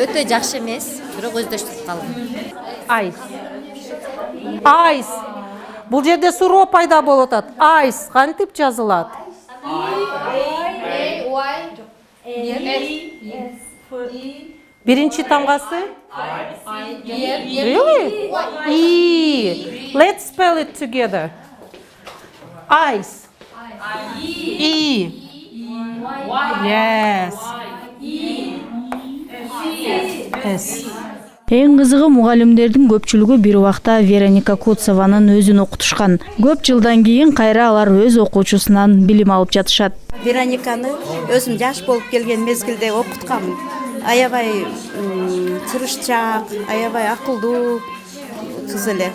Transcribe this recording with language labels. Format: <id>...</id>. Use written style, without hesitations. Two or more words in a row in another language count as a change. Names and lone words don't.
<ky>Өтө жакшы эмес, бирок өздөштүрүп калдым. Айс. Бул жерде суроо пайда болуп атат. Айс кантип жазылат? Биринчи тамгасы?</ky> <en>Really? E. Let's spell it together. Ice. E. Yes. S.</en> <ky>Эң кызыгы мугалимдердин көпчүлүгү бир убакта Вероника Куцованын өзүн окутушкан. Көп жылдан кийин кайра алар өз окуучусунан билим алып жатышат. Верониканы өзүм жаш болуп келген мезгилде окутканмын. Аябай тырышчаак, аябай акылдуу кыз эле.</ky>